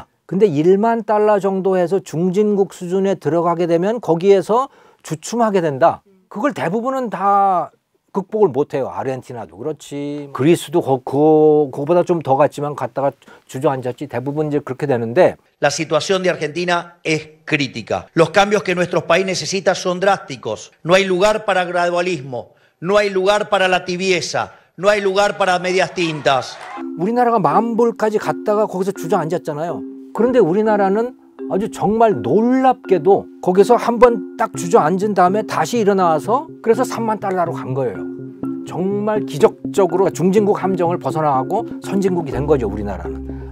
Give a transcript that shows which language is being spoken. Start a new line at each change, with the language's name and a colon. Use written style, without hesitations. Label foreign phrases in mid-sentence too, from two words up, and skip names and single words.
Korean: 근데 1만 달러 정도 해서 중진국 수준에 들어가게 되면 거기에서 주춤하게 된다. 그걸 대부분은 다 극복을 못해요. 아르헨티나도 그렇지, 그리스도 그거보다 좀 더 갔지만 갔다가 주저앉았지. 대부분 이제 그렇게 되는데,
Spanish: La situación de Argentina es crítica. Los cambios que nuestro país necesita son drásticos. No hay lugar para gradualismo, no hay lugar para la tibieza, no hay lugar para medias tintas.
Korean: 우리나라가 만불까지 갔다가 거기서 주저앉았잖아요. 그런데 우리나라는 아주 정말 놀랍게도 거기서 한번 딱 주저앉은 다음에 다시 일어나서 그래서 3만 달러로 간 거예요. 정말 기적적으로 중진국 함정을 벗어나고 선진국이 된 거죠, 우리나라는.